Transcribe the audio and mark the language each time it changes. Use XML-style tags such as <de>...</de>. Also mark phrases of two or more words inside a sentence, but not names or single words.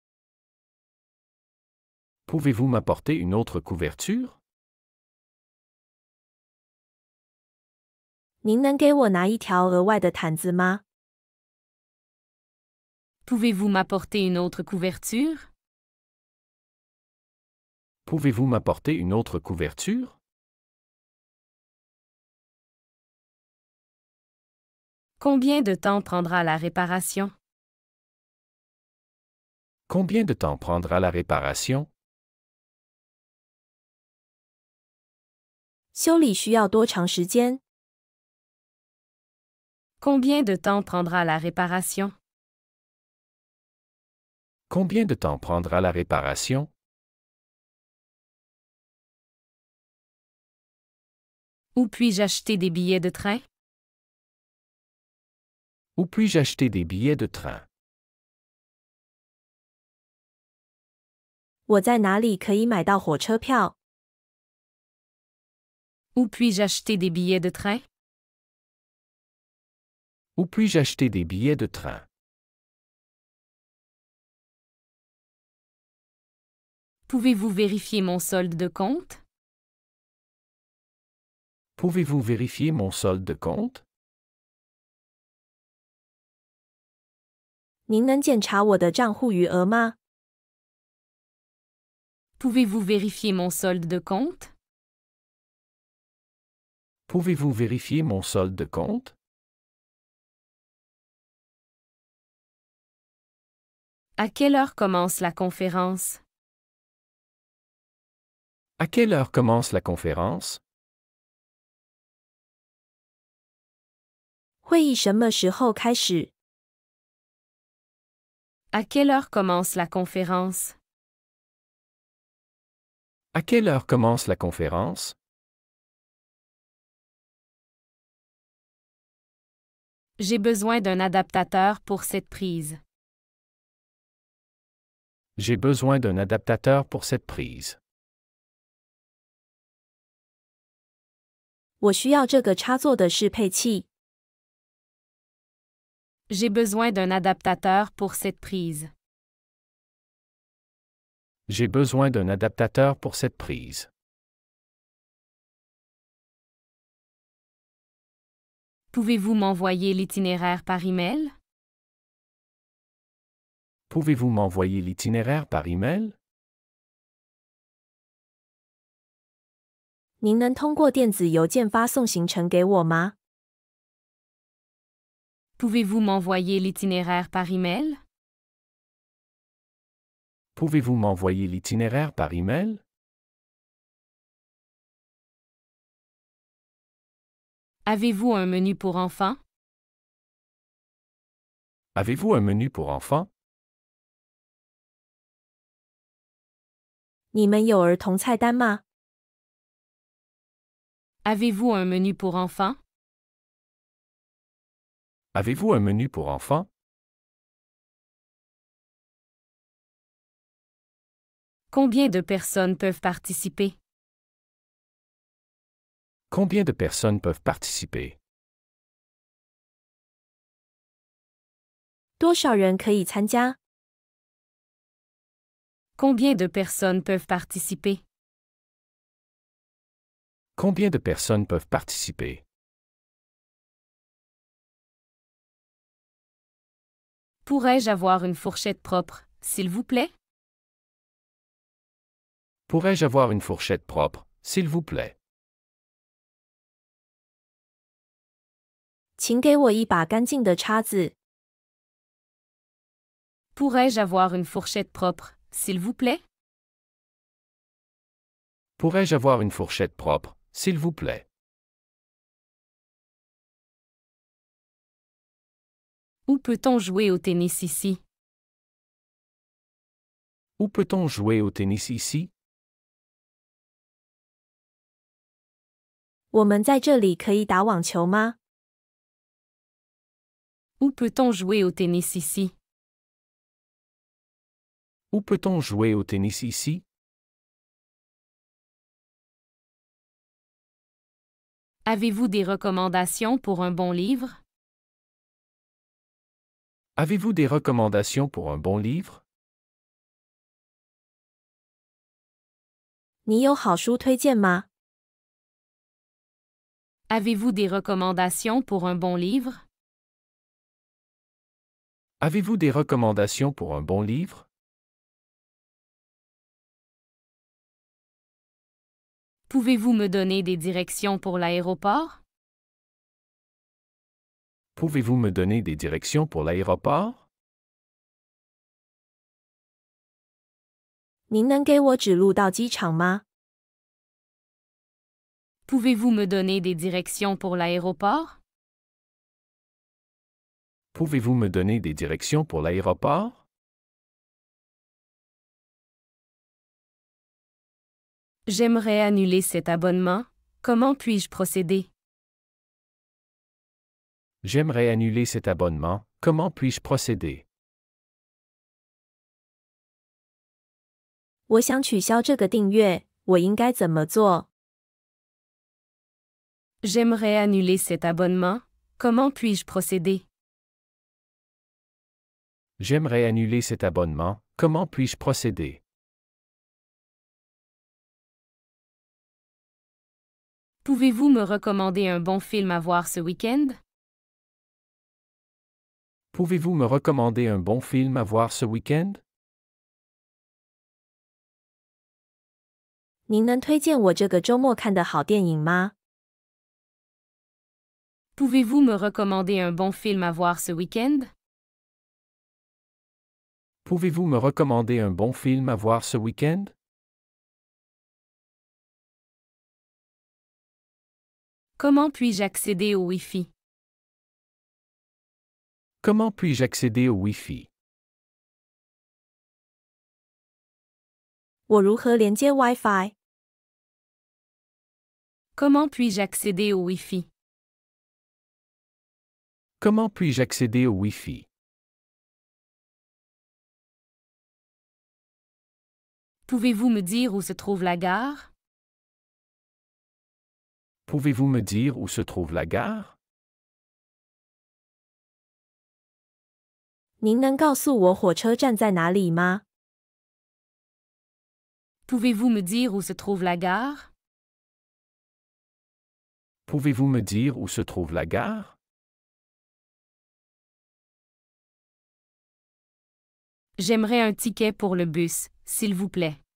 <fr>Pouvez-vous m'apporter une autre couverture?</fr> <zh>您能给我拿一条额外的毯子吗？</zh> <fr>Pouvez-vous m'apporter une autre couverture? Pouvez-vous m'apporter une autre couverture? Combien de temps prendra la réparation? Combien de temps prendra la réparation?</fr> <zh>修理需要多长时间？</zh> <fr>Combien de temps prendra la réparation? Combien de temps prendra la réparation? Où puis-je acheter des billets de train? Où puis-je acheter des billets de train?</fr> <zh>我在哪里可以买到火车票？</zh> <fr>Où puis-je acheter des billets de train? Où puis-je acheter des billets de train? Pouvez-vous vérifier mon solde de compte? Pouvez-vous vérifier mon solde de compte?</fr> <zh>您能检查我的账户余额吗？</zh> <fr>Pouvez-vous vérifier mon solde de compte? Pouvez-vous vérifier mon solde de compte? À quelle heure commence la conférence? À quelle heure commence la conférence?</fr> <zh>会议什么时候开始？</zh> <fr>À quelle heure commence la conférence? À quelle heure commence la conférence? J'ai besoin d'un adaptateur pour cette prise. J'ai besoin d'un adaptateur pour cette prise.</fr> <zh>我需要这个插座的适配器。</zh> <fr>J'ai besoin d'un adaptateur pour cette prise. J'ai besoin d'un adaptateur pour cette prise. Pouvez-vous m'envoyer l'itinéraire par email? Pouvez-vous m'envoyer l'itinéraire par email?</fr> <zh>您能通过电子邮件发送行程给我吗？</zh> <fr>Pouvez-vous m'envoyer l'itinéraire par email? Pouvez-vous m'envoyer l'itinéraire par email? Avez-vous un menu pour enfants? Avez-vous un menu pour enfants?</fr> <zh>你们有儿童菜单吗？</zh> <fr>Avez-vous un menu pour enfants? Avez-vous un menu pour enfants? Combien de personnes peuvent participer? Combien de personnes peuvent participer?</fr> <zh>多少人可以参加？</zh> <fr>Combien de personnes peuvent participer? Combien de personnes peuvent participer? Pourrais-je avoir une fourchette propre, s'il vous plaît? Pourrais-je avoir une fourchette propre, s'il vous plaît?</fr> <zh>请给我一把干净的叉子。</zh> <fr>Pourrais-je avoir une fourchette propre, s'il vous plaît? Pourrais-je avoir une fourchette propre, s'il vous plaît? Où peut-on jouer au tennis ici? Où peut-on jouer au tennis ici?</fr> <zh>我们在这里可以打网球吗？</zh> <fr>Où peut-on jouer au tennis ici? Où peut-on jouer au tennis ici? Avez-vous des recommandations pour un bon livre? Avez-vous des recommandations pour un bon livre?</fr> <zh>你有好书推荐吗？</zh> <fr>Avez-vous des recommandations pour un bon livre? Avez-vous des recommandations pour un bon livre? Pouvez-vous me donner des directions pour l'aéroport? Pouvez-vous me donner des directions pour l'aéroport?</fr> <zh>您能给我指路到机场吗？</zh> <fr>Pouvez-vous me donner des directions pour l'aéroport? Pouvez-vous me donner des directions pour l'aéroport? J'aimerais annuler cet abonnement. Comment puis-je procéder? J'aimerais annuler cet abonnement. Comment puis-je procéder?</fr> <zh>我想取消这个订阅，我应该怎么做？</zh> <fr>J'aimerais annuler cet abonnement. Comment puis-je procéder? J'aimerais annuler cet abonnement. Comment puis-je procéder? Pouvez-vous me recommander un bon film à voir ce week-end? Pouvez-vous me recommander un bon film à voir ce week-end?</fr> <zh>您能推荐我这个周末看的好电影吗？</zh> <fr>Pouvez-vous me recommander un bon film à voir ce week-end? Pouvez-vous me recommander un bon film à voir ce week-end? Comment puis-je accéder au Wi-Fi? Comment puis-je accéder au Wi-Fi?</fr> <zh>我如何连接 WiFi？</zh> <fr>Comment puis-je accéder au Wi-Fi? Comment puis-je accéder au Wi-Fi? Pouvez-vous me dire où se trouve la gare? Pouvez-vous me dire où se trouve la gare?</fr> <zh>您能告诉我火车站在哪里吗？</zh> <fr>Pouvez-vous me dire où se trouve la gare? Pouvez-vous me dire où se trouve la gare? J'aimerais un ticket pour le bus, s'il vous plaît.</fr>